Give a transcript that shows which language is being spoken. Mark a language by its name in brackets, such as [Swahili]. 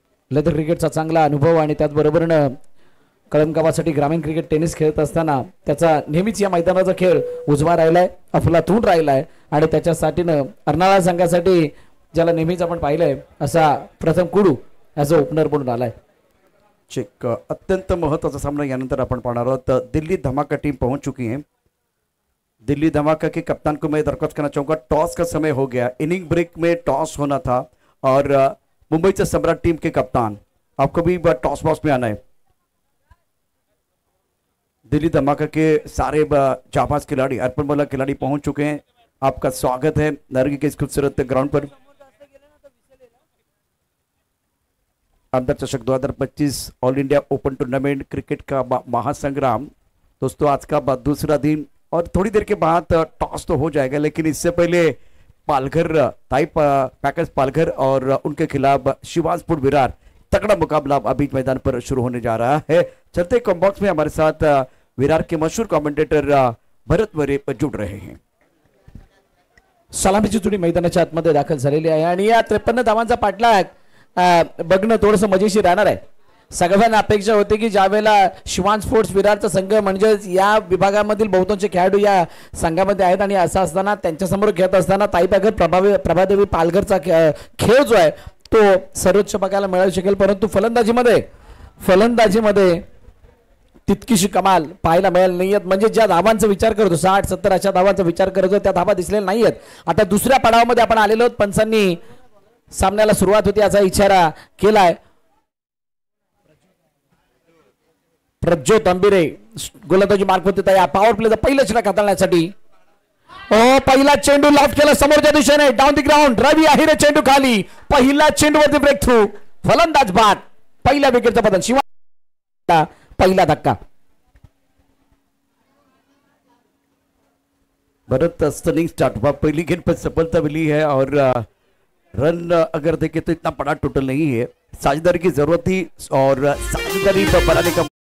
[Marathi] Leather क्रिकेटचा चांगला अनुभव आणि त्याचबरोबरनं कळमगावासाठी ग्रामीण क्रिकेट टेनिस खेळत असताना त्याचा नेहमीच या मैदानाचा खेळ उजवा राहिलाय, अफलातून राहिलाय आणि त्याच्यासाठीनं अर्नाळा संघासाठी ज्याला नेहमीच आपण पाहिलंय असा प्रथम कुडू ॲज अ ओपनर म्हणून आलाय। चेक अत्यंत महत्वाचा सामना यानंतर आपण पाहणार आहोत। [Hindi] दिल्ली धमाका टीम पहुंच चुकी है। दिल्ली धमाका के कप्तान को मैं दरख्वास्त करना चाहूंगा, टॉस का समय हो गया, इनिंग ब्रेक में टॉस होना था और मुंबई से सम्राट टीम के कप्तान आपको भी टॉस बॉक्स में आना है। दिल्ली धमाका के सारे जाबाज खिलाड़ी, अर्पण वाला खिलाड़ी पहुंच चुके हैं। आपका स्वागत है नारंगी के इस खूबसूरत ग्राउंड पर। आमदार चषक 2025 all India open tournament cricket का महासंग्राम दोस्तों, आज का दूसरा दिन और थोड़ी देर के बाद टॉस तो हो जाएगा, लेकिन इससे पहले पालघर ताई पैकर्स पालघर और उनके खिलाफ शिवाजपुर विरार तगड़ा मुकाबला अभी मैदान पर शुरू होने जा रहा है। चलते कॉम्बॉक्स में हमारे साथ विरार के मशहूर कमेंटेटर भरत वरे जुड़ रहे हैं। [Marathi] सलामीची जोडी मैदानाच्या आतमध्ये दाखल झालेली आहे आणि या 53 धावांचा पाठलाग बघणं थोडंसं मजेशीर राहणार आहे। सगळ्यांना अपेक्षा होती की ज्यावेळेला शिवान स्पोर्ट्स विरारचा संघ म्हणजेच या विभागामधील बहुतांश खेळाडू या संघामध्ये आहेत आणि असं असताना त्यांच्यासमोर खेळत असताना ताई पॅकर प्रभादेवी पालघरचा खेळ जो आहे तो सर्वोच्च बघायला मिळू शकेल, परंतु फलंदाजीमध्ये तितकीशी कमाल पाहायला मिळाली नाहीयेत। म्हणजे ज्या धावांचा विचार करतो 60-70 अशा धावांचा विचार करतो त्या धावा दिसलेल्या नाहीयेत। आता दुसऱ्या पडावामध्ये आपण आलेलो आहोत। पंचांनी सामन्याला सुरुवात होती याचा इशारा केलाय। प्रज्योत अंबिरे गोलंदाजी मार्फत या पॉवर प्लेचा पहिला षटक हाताळण्यासाठी पहिला चेंडू लॉफ्ट केला समोरच्या दिशेने डाऊन द ग्राउंड, रवी आहिरे चेंडू खाली, पहिला चेंडूवरती ब्रेक थ्रू, फलंदाज बाद, पहिल्या विकेटचा पतन, शिवाय पहिला धक्का। [Hindi] भरत स्टनिंग स्टार्ट हुआ, पहली गेंद पर सफलता मिली है और रन अगर देखें तो इतना बड़ा टोटल नहीं है, साझेदारी की जरूरत थी और साझेदारी बनाने का